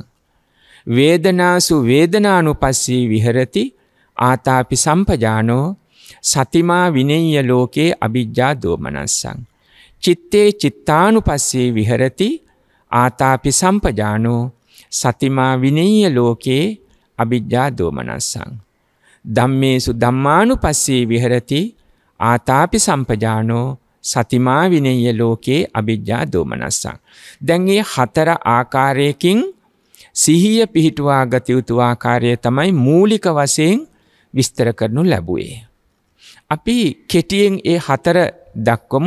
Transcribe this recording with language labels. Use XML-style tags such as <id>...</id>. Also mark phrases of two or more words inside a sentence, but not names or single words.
<pi>වේදනාසු වේදනානුපස්සී විහෙරති ආතාපි සම්පජානෝ සතිමා විනේය ලෝකේ අවිජ්ජා දෝමනස්සං. චිත්තේ චිත්තානුපස්සී විහෙරති ආතාපි සම්පජානෝ සතිමා විනේය ලෝකේ අවිජ්ජා දෝමනස්සං. ධම්මේසු ධම්මානුපස්සී විහෙරති ආතාපි සම්පජානෝ සතිමා විනේය ලෝකේ අවිජ්ජා දෝමනස්සං.</pi> <si>දැන් මේ හතර ආකාරයකින් සිහිය පිහිටුවා ගත යුතු ආකාරය තමයි මූලික වශයෙන් විස්තර කරනු ලැබුවේ. අපි කෙටියෙන් ඒ හතර දක්වමු.</si>